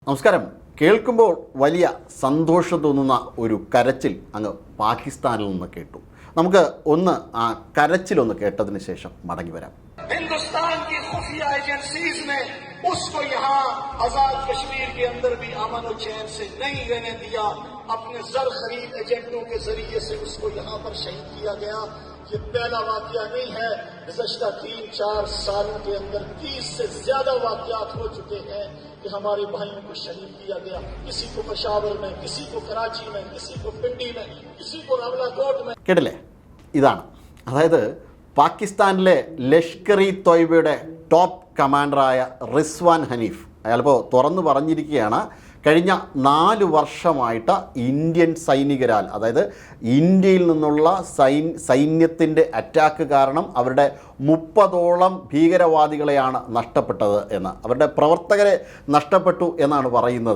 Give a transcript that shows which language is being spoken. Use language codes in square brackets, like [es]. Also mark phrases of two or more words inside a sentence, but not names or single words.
[ml] നമസ്കാരം. കേൾക്കുമ്പോൾ വലിയ സന്തോഷം തോന്നുന്ന ഒരു കരച്ചിൽ അങ്ങ് പാകിസ്ഥാനിൽ നിന്ന് കേട്ടു. നമുക്ക് ഒന്ന് ആ കരച്ചിലൊന്ന് കേട്ടതിന് ശേഷം മടങ്ങി വരാം. [hi] हिंदुस्तान की खुफिया एजेंसीज ने उसको यहाँ आजाद कश्मीर के अंदर भी अमन और चैन से नहीं रहने दिया. अपने जर खरीद एजेंटों के जरिए से उसको यहाँ पर शहीद किया गया. ये पहला वाकया नहीं है. गुज़श्ता 3-4 सालों के अंदर 30 से ज्यादा वाकयात हो चुके हैं कि हमारे भाइयों को शहीद किया गया. किसी को पेशावर में, किसी को कराची में, किसी को पिंडी में, किसी को रावलाकोट में. [ml] കേട്ടില്ലേ? ഇതാണ്, അതായത് പാകിസ്ഥാനിലെ ലഷ്കർ ഇ തോയ്ബയുടെ [en] top commander [ml] റിസ്വാൻ ഹനീഫ് അയാളിപ്പോൾ തുറന്നു പറഞ്ഞിരിക്കുകയാണ്, കഴിഞ്ഞ 4 വർഷമായിട്ട് ഇന്ത്യൻ സൈനികരാൽ, അതായത് ഇന്ത്യയിൽ നിന്നുള്ള സൈന്യത്തിൻ്റെ അറ്റാക്ക് കാരണം അവരുടെ 30ഓളം ഭീകരവാദികളെയാണ് നഷ്ടപ്പെട്ടത് എന്ന്, അവരുടെ പ്രവർത്തകരെ നഷ്ടപ്പെട്ടു എന്നാണ് പറയുന്നത്.